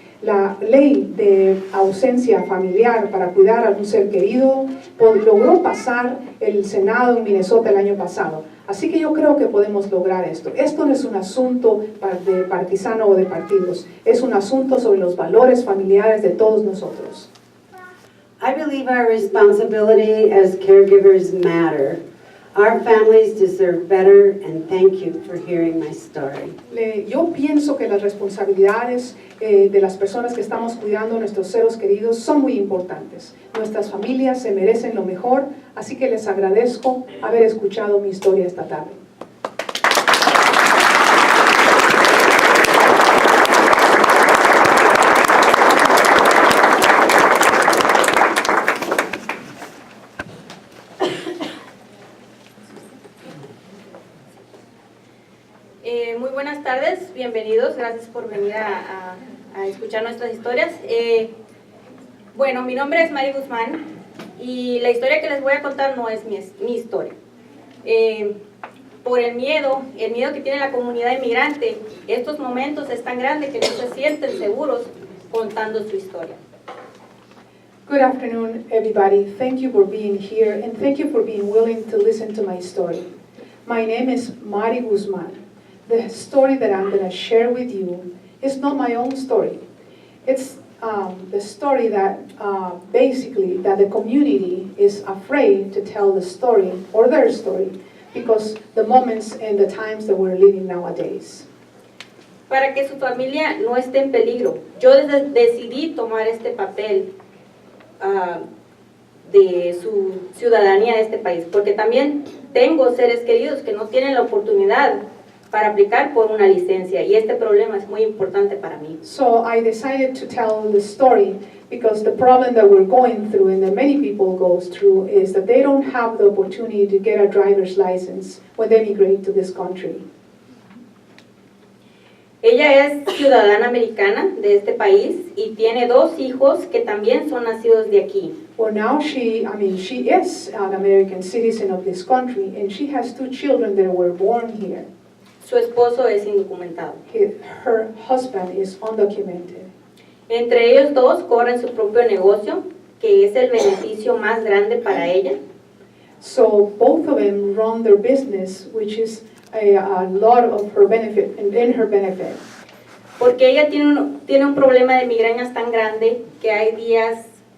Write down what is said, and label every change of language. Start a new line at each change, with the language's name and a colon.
Spanish: La ley de ausencia familiar para cuidar a un ser querido logró pasar el Senado en Minnesota el año pasado. Así que yo creo que podemos lograr esto. Esto no es un asunto de partisano o de partidos, es un asunto sobre los valores familiares de todos nosotros.
English: I believe our responsibility as caregivers matter. Our families deserve better, and thank you for hearing my story.
Spanish: Yo pienso que las responsabilidades de las personas que estamos cuidando a nuestros seres queridos son muy importantes. Nuestras familias se merecen lo mejor, así que les agradezco haber escuchado mi historia esta tarde. Muy buenas tardes, bienvenidos, gracias por venir a escuchar nuestras historias. Bueno, mi nombre es Mari Guzmán y la historia que les voy a contar no es mi historia. Por el miedo que tiene la comunidad inmigrante, estos momentos es tan grande que no se sienten seguros contando su historia.
English: Good afternoon, everybody. Thank you for being here and thank you for being willing to listen to my story. My name is Mari Guzmán. The story that I'm going to share with you is not my own story. It's the story that basically that the community is afraid to tell the story or their story because the moments and the times that we're living nowadays.
Spanish: Para que su familia no esté en peligro, yo decidí tomar este papel de su ciudadanía de este país, porque también tengo seres queridos que no tienen la oportunidad para aplicar por una licencia y este problema es muy importante para mí.
English: So I decided to tell the story because the problem that we're going through and that many people go through is that they don't have the opportunity to get a driver's license when they migrate to this country.
Spanish: Ella es ciudadana americana de este país y tiene 2 hijos que también son nacidos de aquí.
English: Well, now she is an American citizen of this country and she has 2 children that were born here.
Spanish: Su esposo es indocumentado.
English: Her husband is undocumented.
Spanish: Entre ellos 2 corren su propio negocio, que es el beneficio más grande para ella.
English: So both of them run their business, which is a lot of her benefit, in her benefit.
Spanish: Porque ella tiene un problema de migrañas tan grande que hay días